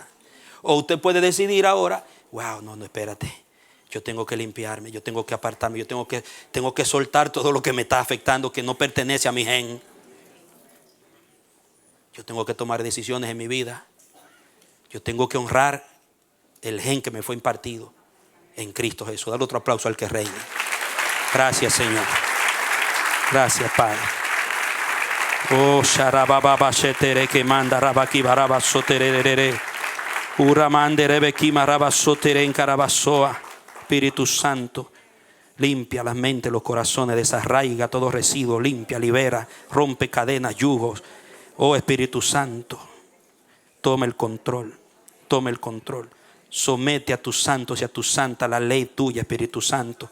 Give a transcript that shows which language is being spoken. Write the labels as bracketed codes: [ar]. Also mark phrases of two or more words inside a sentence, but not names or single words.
[es] O usted puede decidir ahora, wow, no, espérate, yo tengo que limpiarme, yo tengo que apartarme, yo tengo que soltar todo lo que me está afectando, que no pertenece a mi gen. Yo tengo que tomar decisiones en mi vida. Yo tengo que honrar el gen que me fue impartido en Cristo Jesús. Dale otro aplauso al que reina. Gracias, Señor. Gracias, Padre. Oh, sharababa shetere que manda rabaki baraba soterere. Uramande rebeki maraba sotere en carabasoa. Espíritu Santo, limpia las mentes, los corazones, desarraiga todo residuo, limpia, libera, rompe cadenas, yugos. Oh, Espíritu Santo, toma el control, toma el control. Somete a tus santos y a tu santa la ley tuya, Espíritu Santo.